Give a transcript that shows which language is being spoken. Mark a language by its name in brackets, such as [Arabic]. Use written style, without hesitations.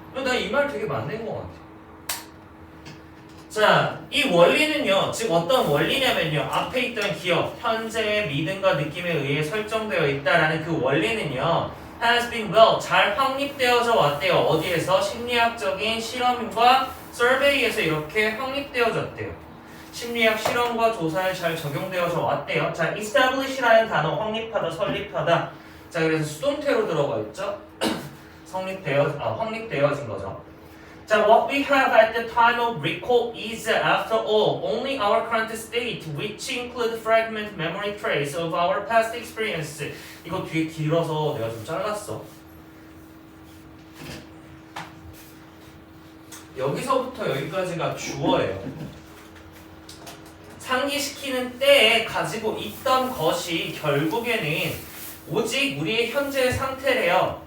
[Korean] 나 이 말 되게 맞는 것 같아. 자, 이 원리는요, 즉 어떤 원리냐면요, 앞에 있던 기억, 현재의 믿음과 느낌에 의해 설정되어 있다라는 그 원리는요, [English] has been well, [Korean] 잘 확립되어져 왔대요. 어디에서? 심리학적인 실험과 서베이에서 이렇게 확립되어졌대요. 심리학 실험과 조사에 잘 적용되어져 왔대요. 자, establish라는 단어, 확립하다, 설립하다. 자, 그래서 수동태로 들어가 있죠. 확립되어진 거죠. [English] 자, what we have at the time of recall is, after all, only our current state, which include fragment memory trace of our past experience. [Korean] 이거 뒤에 길어서 내가 좀 잘랐어. 여기서부터 여기까지가 주어예요. 상기시키는 때에 가지고 있던 것이 결국에는 오직 우리의 현재의 상태래요.